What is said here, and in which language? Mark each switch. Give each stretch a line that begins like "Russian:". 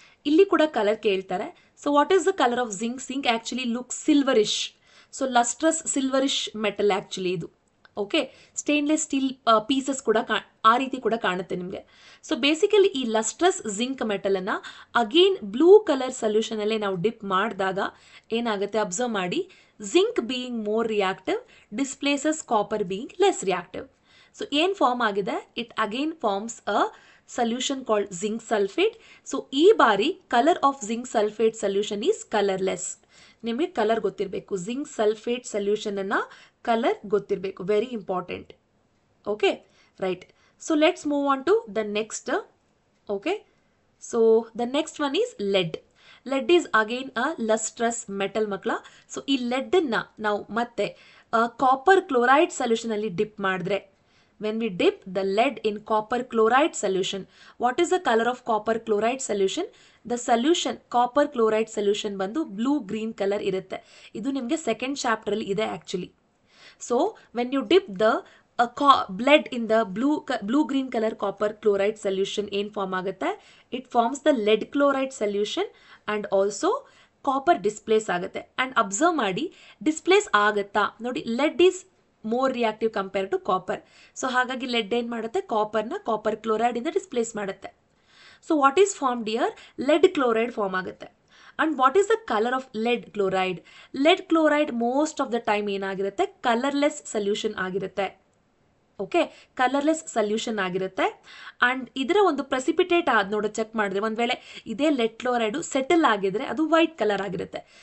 Kannada: ಇಲ್ಲಿ ಕೂಡ ಕಲರ್ ಕೇಳ್ತಾರೆ.
English: So what is the colour of zinc? Zinc actually look silverish. So lustrous silverish metal actually
Kannada: ಇದು. Okay, stainless steel pieces ಕೂಡ ಆ ರೀತಿ ಕೂಡ ಕಾಣುತ್ತೆ ನಿಮಗೆ. ಸೊ ಬೇಸಿಕಲಿ ಈ ಲಸ್ಟ್ರಸ್ ಜಿಂಕ್ ಮೆಟಲನ್ನು ಅಗೇನ್ ಬ್ಲೂ ಕಲರ್ ಸೊಲ್ಯೂಷನಲ್ಲೇ ನಾವು ಡಿಪ್ ಮಾಡಿದಾಗ ಏನಾಗುತ್ತೆ, ಅಬ್ಸರ್ವ್ ಮಾಡಿ,
English: zinc being more reactive displaces copper being less reactive. So
Kannada: ಏನ್ ಫಾರ್ಮ್ ಆಗಿದೆ,
English: it again forms a solution called zinc sulfate. So
Kannada: ಈ ಬಾರಿ
English: Colour of zinc sulfate solution is colorless.
Kannada: ನಿಮಗೆ colour ಗೊತ್ತಿರಬೇಕು, zinc sulfate solution ಅನ್ನ colour ಗೊತ್ತಿರಬೇಕು,
English: Very important.
Kannada: Okay, right.
English: So let's move on to the next. Okay, so the next one is lead. Lead is again a lustrous metal ಮಕ್ಕಳ.
Kannada: So ಈ ಲೆಡ್ಡನ್ನು ನಾವು ಮತ್ತೆ copper chloride solution ಅಲ್ಲಿ drip ಮಾಡಿದ್ರೆ,
English: when we dip the lead in copper chloride solution, what is the color of copper chloride solution?
Kannada: The solution copper chloride solution ಬಂದು blue green color ಇರುತ್ತೆ. ಇದು ನಿಮಗೆ ಸೆಕೆಂಡ್ ಚಾಪ್ಟರ್ ಅಲ್ಲಿ ಇದೆ actually.
English: so when you dip the lead in the blue green color copper chloride solution
Kannada: ಏನ್ form ಆಗುತ್ತೆ,
English: it forms the lead chloride solution and also copper displace ಆಗುತ್ತೆ. and
Kannada: observe ಮಾಡಿ displays ಆಗುತ್ತಾ ನೋಡಿ,
English: lead is more reactive compared to copper.
Kannada: So ಹಾಗಾಗಿ LED ಏನು ಮಾಡುತ್ತೆ, ಕಾಪರ್ನ copper chloride ಇಂದ ಡಿಸ್ಪ್ಲೇಸ್ ಮಾಡುತ್ತೆ.
English: so what is formed here,
Kannada: LED chloride form ಆಗುತ್ತೆ.
English: And what is the colour of lead chloride?
Kannada: LED chloride
English: most of the time
Kannada: ಏನಾಗಿರುತ್ತೆ, colourless solution ಆಗಿರುತ್ತೆ. Okay, colourless solution ಆಗಿರುತ್ತೆ. And ಇದರ ಒಂದು precipitate ನೋಡೋ check ಮಾಡಿದ್ರೆ, ಒಂದು ವೇಳೆ ಇದೇ ಲೆಡ್ ಕ್ಲೋರೈಡು ಸೆಟಲ್ ಆಗಿದ್ರೆ ಅದು ವೈಟ್ ಕಲರ್ ಆಗಿರುತ್ತೆ.